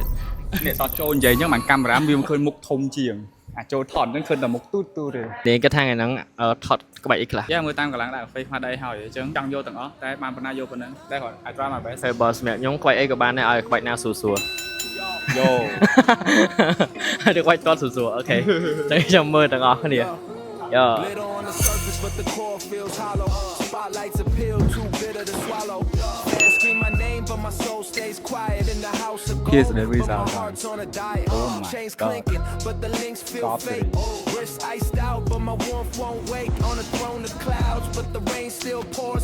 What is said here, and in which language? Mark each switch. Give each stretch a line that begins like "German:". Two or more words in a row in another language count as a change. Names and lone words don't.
Khmer: អ្នកតចូលនិយាយអញ្ចឹងបានកាមេរ៉ាវាមិនឃើញមុខធំជាងអាចចូលថតអញ្ចឹងឃើញតែមុខទូទូទេ នេះគាត់ថាថ្ងៃហ្នឹងថតក្បាច់អីខ្លះ យ៉ាមើលតាមកម្លាំងដាក់ face មកដៃហើយអញ្ចឹងចង់យកទាំងអស់តែបានប៉ុណ្ណាយកប៉ុណ្ណឹងតែគាត់អាច
English: try my best
Khmer: ហើយបើសម្រាប់ខ្ញុំក្បាច់អីក៏បានដែរឲ្យក្បាច់ណាស្រួលស្រួល យោ ហើយក្បាច់តស្រួលស្រួលអូខេតែខ្ញុំមើលទាំងអស់គ្នាយោ
English: Glitter on the surface, but the core feels hollow. Spotlights appeal, too bitter to swallow. Fans scream my name, but my soul stays quiet in the house of gold. Here's the But reason. my heart's on a diet. Chains God. clinking, but the links feel Stop fake. it. Wrists iced out, but my warmth won't wake. On a throne of clouds, but the rain still pours.